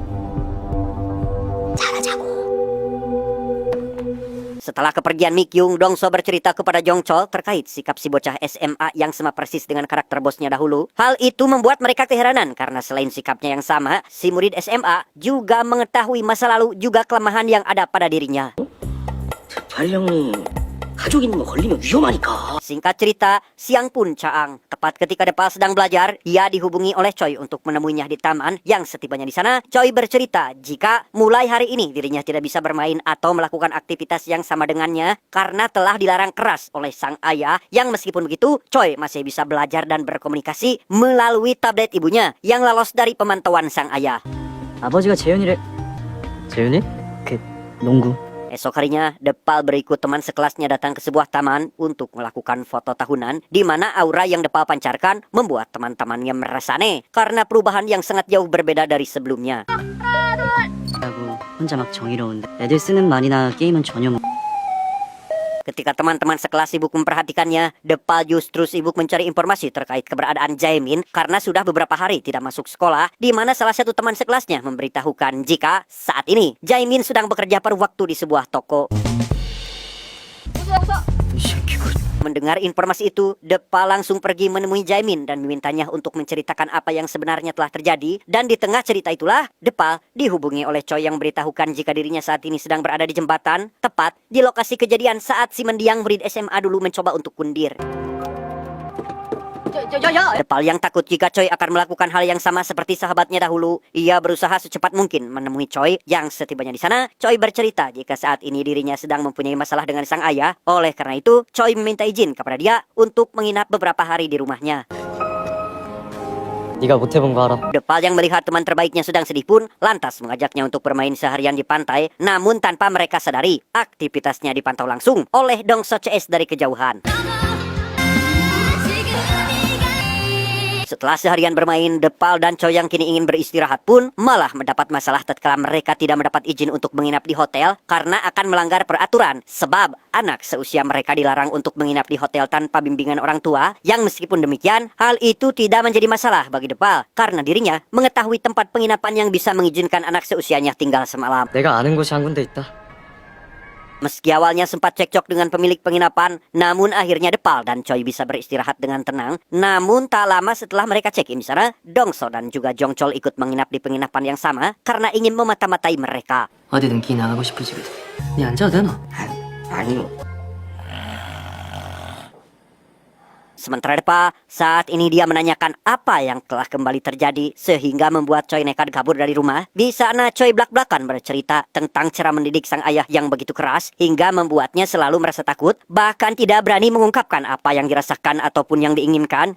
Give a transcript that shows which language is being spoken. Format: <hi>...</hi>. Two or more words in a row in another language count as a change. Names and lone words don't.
<id>Setelah kepergian Mikyung, Dongso bercerita kepada Jongchol terkait sikap si bocah SMA yang sama persis dengan karakter bosnya dahulu. Hal itu membuat mereka keheranan karena selain sikapnya yang sama, si murid SMA juga mengetahui masa lalu juga kelemahan yang ada pada dirinya.</id> <ko>발령이 가족 있는 거 걸리면 위험하니까.</ko> <id>Singkat cerita, siang pun caang. Tepat ketika Depal sedang belajar, ia dihubungi oleh Choi untuk menemuinya di taman. Yang setibanya di sana, Choi bercerita jika mulai hari ini dirinya tidak bisa bermain atau melakukan aktivitas yang sama dengannya karena telah dilarang keras oleh sang ayah. Yang meskipun begitu, Choi masih bisa belajar dan berkomunikasi melalui tablet ibunya yang lolos dari pemantauan sang ayah.</id> <ko>아버지가 재윤이를 재윤이? 그 농구.</ko> <id>Esok harinya, Depal berikut teman sekelasnya datang ke sebuah taman untuk melakukan foto tahunan, di mana aura yang Depal pancarkan membuat teman-temannya merasa aneh karena perubahan yang sangat jauh berbeda dari sebelumnya.</id> <ko>하고 혼자 막 정의로운데 애들 쓰는 말이나 게임은 전혀 못.</ko> <id>Ketika teman-teman sekelas sibuk memperhatikannya, Depal justru sibuk mencari informasi terkait keberadaan Jaemin karena sudah beberapa hari tidak masuk sekolah, di mana salah satu teman sekelasnya memberitahukan jika saat ini Jaemin sedang bekerja paruh waktu di sebuah toko.</id> <ko>이 새끼 그</ko> <id>Mendengar informasi itu, Depa langsung pergi menemui Jaemin dan memintanya untuk menceritakan apa yang sebenarnya telah terjadi. Dan di tengah cerita itulah, Depa dihubungi oleh Choi yang beritahukan jika dirinya saat ini sedang berada di jembatan, tepat di lokasi kejadian saat si mendiang murid SMA dulu mencoba untuk kundir. Depal yang takut jika Choi akan melakukan hal yang sama seperti sahabatnya dahulu, ia berusaha secepat mungkin menemui Choi yang setibanya di sana, Choi bercerita jika saat ini dirinya sedang mempunyai masalah dengan sang ayah. Oleh karena itu, Choi meminta izin kepada dia untuk menginap beberapa hari di rumahnya.</id> <ko>네가 못 해본 거 알아.</ko> <id>Depal yang melihat teman terbaiknya sedang sedih pun lantas mengajaknya untuk bermain seharian di pantai, namun tanpa mereka sadari, aktivitasnya dipantau langsung oleh Dongso CS dari kejauhan. Setelah seharian bermain, Depal dan Choi yang kini ingin beristirahat pun malah mendapat masalah tatkala mereka tidak mendapat izin untuk menginap di hotel karena akan melanggar peraturan. Sebab anak seusia mereka dilarang untuk menginap di hotel tanpa bimbingan orang tua, yang meskipun demikian, hal itu tidak menjadi masalah bagi Depal karena dirinya mengetahui tempat penginapan yang bisa mengizinkan anak seusianya tinggal semalam.</id> <ko>내가 아는 곳이 한 군데 있다.</ko> <id>Meski awalnya sempat cekcok dengan pemilik penginapan, namun akhirnya Depal dan Choi bisa beristirahat dengan tenang. Namun tak lama setelah mereka check-in di sana, Dongso dan juga Jongchol ikut menginap di penginapan yang sama karena ingin memata-matai mereka.</id> <ko>어디든 기 나가고 싶어지거든. 네 앉아도 되나? 아니요.</ko> <id>Sementara Depa, saat ini dia menanyakan apa yang telah kembali terjadi sehingga membuat Choi nekat kabur dari rumah. Di sana Choi belak-belakan bercerita tentang cara mendidik sang ayah yang begitu keras hingga membuatnya selalu merasa takut, bahkan tidak berani mengungkapkan apa yang dirasakan ataupun yang diinginkan.</id>